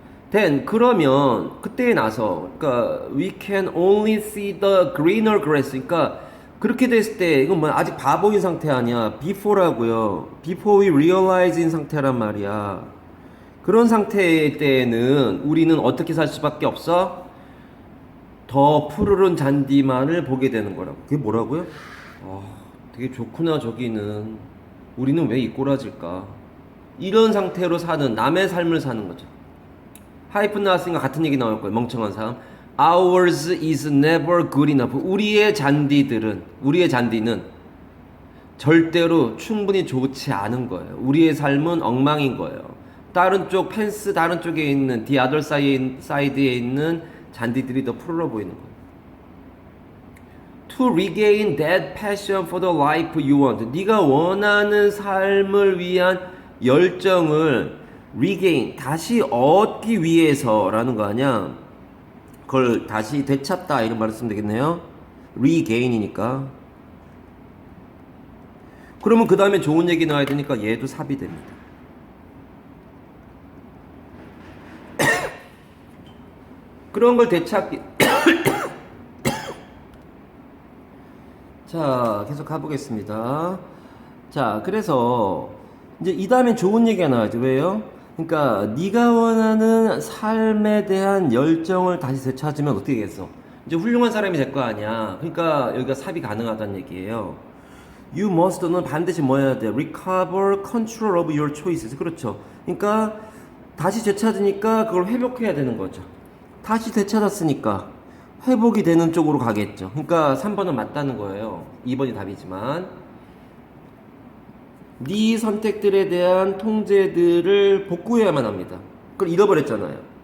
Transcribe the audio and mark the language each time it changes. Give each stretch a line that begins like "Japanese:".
English: then,
Korean: 그러면 그때에 나서, 그러니까
English: we can only see the greener grass,
Korean: 그러니까 그렇게 됐을 때 이건 뭐 아직 바보인 상태 아니야. before라고요.
English: before we realize
Korean: 인 상태란 말이야. 그런 상태일 때에는 우리는 어떻게 살 수밖에 없어? 더 푸르른 잔디만을 보게 되는 거라고. 그게 뭐라고요? 되게 좋구나 저기는. 우리는 왜 이 꼬라질까? 이런 상태로 사는 남의 삶을 사는 거죠. 하이픈 나왔으니까 같은 얘기 나올 거예요. 멍청한 사람.
English: Ours is never good enough.
Korean: 우리의 잔디는 절대로 충분히 좋지 않은 거예요. 우리의 삶은 엉망인 거예요. 다른 쪽 펜스 다른 쪽에 있는
English: the other side
Korean: 에 있는 잔디들이 더 푸르러 보이는 거예요.
English: To regain that passion for the life you want.
Korean: 네가 원하는 삶을 위한 열정을 regain, 다시 얻기 위해서라는 거 아니야. 그걸 다시 되찾다 이런 말을 쓰면 되겠네요. regain이니까. 그러면 그 다음에 좋은 얘기 나와야 되니까 얘도 삽이 됩니다. 그런 걸 되찾기. 자, 계속 가보겠습니다. 자, 그래서 이제 이 다음에 좋은 얘기가 나와야죠. 왜요? 그러니까 네가 원하는 삶에 대한 열정을 다시 되찾으면 어떻게 되겠어? 이제 훌륭한 사람이 될 거 아니야. 그러니까 여기가 삽이 가능하다는 얘기예요.
English: You must
Korean: 는 반드시 뭐 해야 돼?
English: Recover control of your choices.
Korean: 그렇죠. 그러니까 다시 되찾으니까 그걸 회복해야 되는 거죠. 다시 되찾았으니까 회복이 되는 쪽으로 가겠죠. 그러니까 3번은 맞다는 거예요. 2번이 답이지만 네 선택들에 대한 통제들을 복구해야만 합니다. 그걸 잃어버렸잖아요.